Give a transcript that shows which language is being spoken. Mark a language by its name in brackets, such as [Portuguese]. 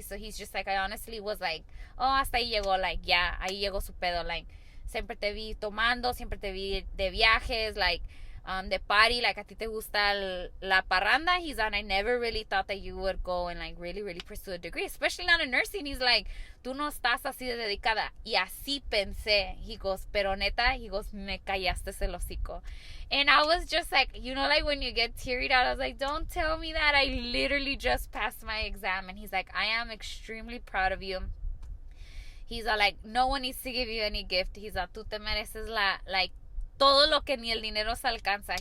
[English] So he's just like, I honestly was like, oh, [Spanish] hasta ahí llegó, [English] like, yeah, [Spanish] ahí llegó su pedo, like, siempre te vi tomando, siempre te vi de viajes, like, de party, like, a ti te gusta la parranda. [English] He's on, I never really thought that you would go and, like, really, really pursue a degree, especially not in nursing. He's like, [Spanish] tú no estás así de dedicada. Y así pensé. [English] He goes, [Spanish] pero neta, he goes, me callaste el hocico. [English] And I was just like, you know, like, when you get tearied out, I was like, don't tell me that. I literally just passed my exam. And he's like, I am extremely proud of you. He's like, no one needs to give you any gift. He's like, [Spanish] tú te mereces [English] like, [Spanish] todo lo que ni el dinero se alcanza.